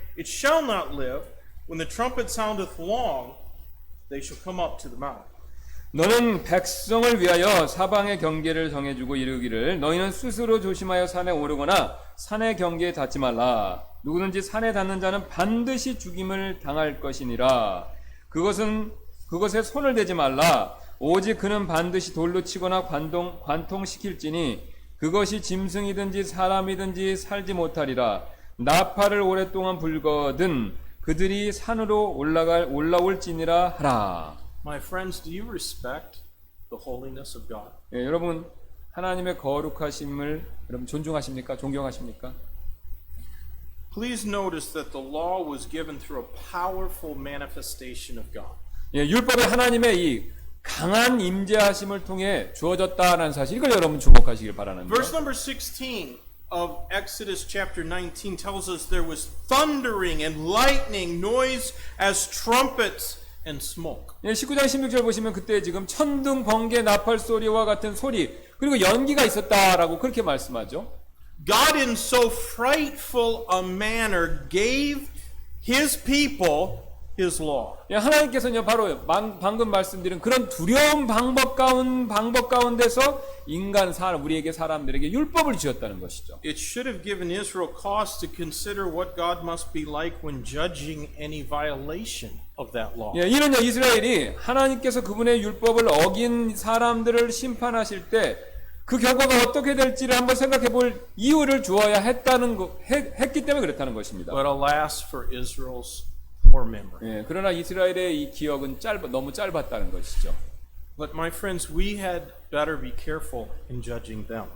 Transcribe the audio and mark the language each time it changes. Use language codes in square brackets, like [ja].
[en] It shall not live. When the trumpet soundeth long, they shall come up to the mount. [ko] 너는 백성을 위하여 사방의 경계를 정해주고 이르기를 너희는 스스로 조심하여 산에 오르거나 산의 경계에 닿지 말라. 누구든지 산에 닿는 자는 반드시 죽임을 당할 것이니라. 그것에 손을 대지 말라. 오직 그는 반드시 돌로 치거나 관통시킬지니 그것이 짐승이든지 사람이든지 살지 못하리라. 나팔을 오랫동안 불거든 그들이 산으로 올라올지니라 하라. [en] My friends, do you respect the holiness of God? [ko] 예, 여러분 하나님의 거룩하심을 여러분 존중하십니까? 존경하십니까? [en] Please notice that the law was given through a powerful manifestation of God. [ko] 예, 율법이 하나님의 이 강한 임재하심을 통해 주어졌다는 사실 이걸 여러분 주목하시길 바라는데요. [en] Verse number 16 of Exodus chapter 19 tells us there was thundering and lightning, noise as trumpets and smoke. [ko] 예, 19장 16절 보시면 그때 지금 천둥, 번개, 나팔 소리와 같은 소리 그리고 연기가 있었다라고 그렇게 말씀하죠. [en] God in so frightful a manner gave His people His law. [ko] 예, 하나님께서는요 바로 방금 말씀드린 그런 두려운 방법 가운데서 우리에게 사람들에게 율법을 주었다는 것이죠. [en] It should have given Israel cause to consider what God must be like when judging any violation of that law. [ko] 예, 이는요 이스라엘이 하나님께서 그분의 율법을 어긴 사람들을 심판하실 때 그 결과가 어떻게 될지를 한번 생각해 볼 이유를 주어야 했기 때문에 그렇다는 것입니다. [en] But alas for Israel's poor memory. [ko] 예, 그러나 이스라엘의 이 기억은 너무 짧았다는 것이죠. [en] But my friends, we had better be careful in judging them.